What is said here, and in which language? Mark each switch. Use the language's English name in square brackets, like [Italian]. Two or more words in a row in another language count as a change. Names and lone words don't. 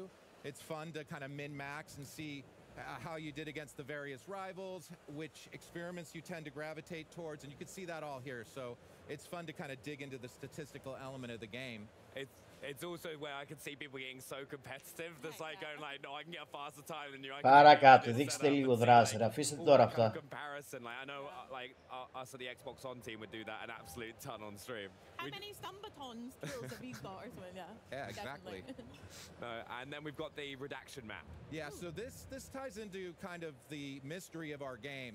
[English] It's fun to kind of min-max and see how you did against the various rivals, which experiments you tend to gravitate towards, and you can see that all here. So it's fun to kind of dig into the statistical element of the game. It's also where I can see people getting so competitive. That's like going like, no, I can get a faster time than you. [Greek] Παρακάτω, δείξτε λίγο δράση, αφήστε τώρα αυτά. [English] Comparison, like I know, like us at the Xbox On team would do that an absolute ton on stream. How many Stumbaton skills have you got or something? Yeah, exactly. And then we've got the redaction map. Yeah, so this ties into kind of the mystery of our game.